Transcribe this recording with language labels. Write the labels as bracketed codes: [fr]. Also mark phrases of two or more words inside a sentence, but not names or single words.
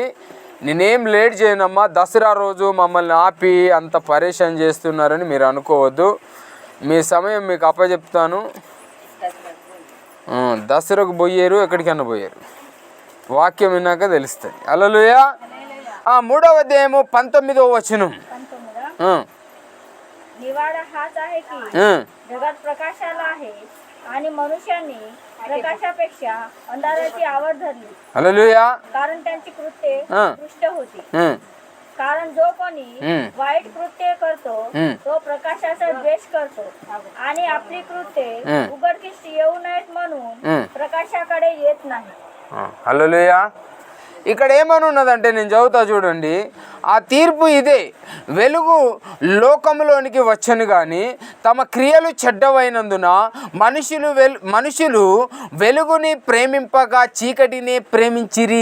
[te] నేనేం లేట్ చేయనమ్మా, దసరా రోజు మమ్మల్ని ఆపి అంత పరేషాన్ చేస్తున్నారని మీరు అనుకోవద్దు. మీ సమయం మీకు అప్పచెప్తాను. దసరాకు పోయారు, ఎక్కడికన్నా పోయారు, వాక్యం విన్నాక తెలుస్తుంది. హల్లెలూయా. 3వ అధ్యాయము 19వ వచనం. [mr] निवाडा हाच आहे की जगात प्रकाशाला आहे आणि मनुष्यांनी प्रकाशापेक्षा अंधाराची आवड धरली. हल्लेलुया. कारण त्यांची कृत्ये दुष्ट होती. कारण जो कोणी वाईट कृत्य करतो तो प्रकाशाचा द्वेष करतो आणि आपली कृत्ये उघडकीस येऊ नयेत म्हणून प्रकाशाकडे येत नाही. [te] హల్లెలూయా. ఇక్కడ ఏమని ఉన్నదంటే నేను చదువుతా చూడండి. ఆ తీర్పు ఇదే, వెలుగు లోకంలోనికి వచ్చను కానీ తమ క్రియలు చెడ్డవైనందున మనుషులు వెలుగుని ప్రేమింపగా చీకటిని ప్రేమించిరి.